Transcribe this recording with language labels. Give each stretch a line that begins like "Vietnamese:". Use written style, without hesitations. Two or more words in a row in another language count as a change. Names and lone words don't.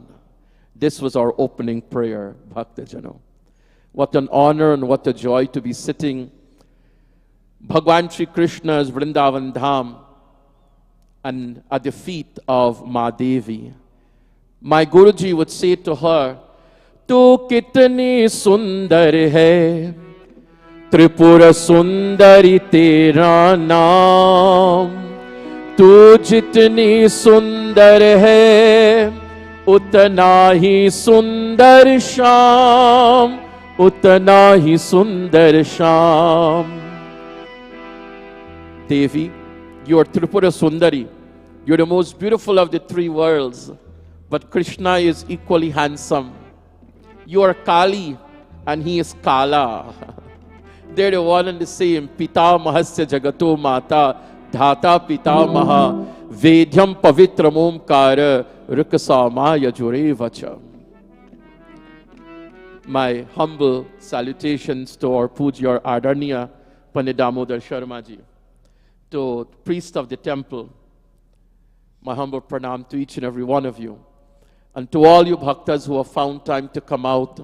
English: This was our opening prayer,
Hindi: भक्त जनो.
English: What an honor and what a joy to be sitting Bhagwan Shri Krishna's Vrindavan Dham and at the feet of Ma Devi. My Guruji would say to her,
Hindi: "तू कितनी सुंदर है, त्रिपुर सुंदरी तेरा नाम. तू जितनी सुंदर है, उतना ही सुंदर श्याम, उतना ही सुंदर श्याम."
English: Devi, you are Tripura Sundari. You're the most beautiful of the 3 worlds. But Krishna is equally handsome. You are Kali and he is Kala. They're the one and the same.
Sanskrit: पिता महस्य जगतो माता धाता पिता मह वेद्यम् पवित्र मोंकार रुकस मय जुरे वचा.
English: My humble salutations to our Pujya, our Adharniya Pandit Damodar Sharma ji. To priest of the temple, my humble pranam to each and every one of you. And to all you bhaktas who have found time to come out.